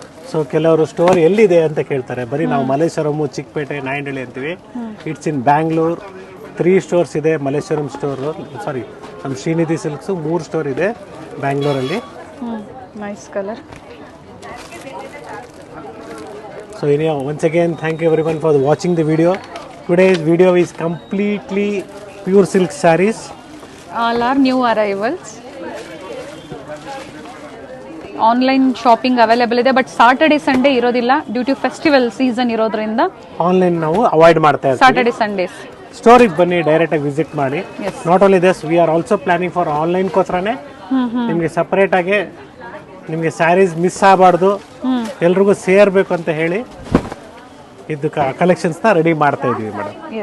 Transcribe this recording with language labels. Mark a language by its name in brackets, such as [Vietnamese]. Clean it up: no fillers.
[Kannada] So ಕೆಲವರು store ಎಲ್ಲಿದೆ ಅಂತ ಕೇಳ್ತಾರೆ. ಬರೀ ನಾವು ಮಲ್ಲೇಶ್ವರಂ, ಚಿಕ್ಕಪೇಟೆ, ನಾಯಂಡಹಳ್ಳಿ ಅಂತೀವಿ. [English] It's in Bangalore. [Kannada] 3 ಸ್ಟೋರ್ಸ್ ಇದೆ. ಮಲ್ಲೇಶ್ವರಂ ಸ್ಟೋರು, ಸಾರಿ ನಮ್ಮ ಶ್ರೀನಿಧಿ ಸಿಲ್ಕ್ಸು 3 ಸ್ಟೋರ್ ಇದೆ ಬ್ಯಾಂಗ್ಳೂರಲ್ಲಿ. [English] Nice colour. So once again thank you everyone for watching the video. Today's video is completely pure silk sarees. All are new arrivals. [Kannada] Online shopping available ಇದೆ, but Saturday Sunday ಇರೋದಿಲ್ಲ [English] due to festival season [Kannada] ಇರೋದ್ರಿಂದ online ನಾವು avoid ಮಾಡ್ತಾ ಇರ್ತೀವಿ. [English] Saturday Sundays [Kannada] ಸ್ಟೋರಿಗೆ ಬನ್ನಿ, direct ಆಗಿ visit ಮಾಡಿ. [English] not only this, we are also planning for [Kannada] ಆನ್ಲೈನ್ಗೋಸ್ಕರನೇ ನಿಮಗೆ ಸಪರೇಟ್ ಆಗಿ ನಿಮಗೆ ಸ್ಯಾರೀಸ್ ಮಿಸ್ ಆಗಬಾರ್ದು, ಎಲ್ರಿಗೂ ಸೇರ್ಬೇಕು ಅಂತ ಹೇಳಿ ಇದು ಕಲೆಕ್ಷನ್ಸ್ನ ರೆಡಿ ಮಾಡ್ತಾ ಇದೀವಿ ಮೇಡಮ್.